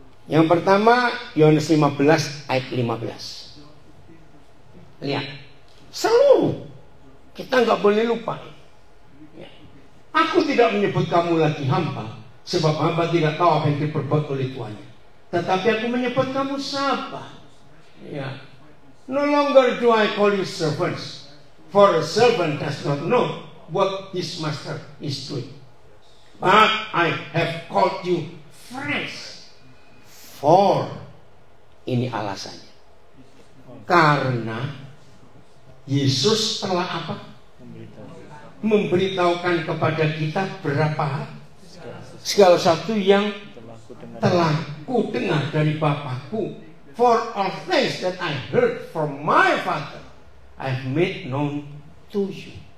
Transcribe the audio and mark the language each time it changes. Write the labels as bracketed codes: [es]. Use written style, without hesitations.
[id] Yang pertama, Yohanes 15 ayat 15. Lihat, seluruh. Kita nggak boleh lupa. Aku tidak menyebut kamu lagi hamba, sebab hamba tidak tahu apa yang diperbuat oleh tuannya. Tetapi aku menyebut kamu sahabat. Ya. [en] No longer do I call you servants, for a servant does not know what his master is doing. But I have called you friends. [id] For, ini alasannya. Karena Yesus telah apa? Memberitahukan kepada kita berapa hal. Segala sesuatu yang telah ku dengar dari Bapakku. [en] For all things that I heard from my Father, I've made known to you.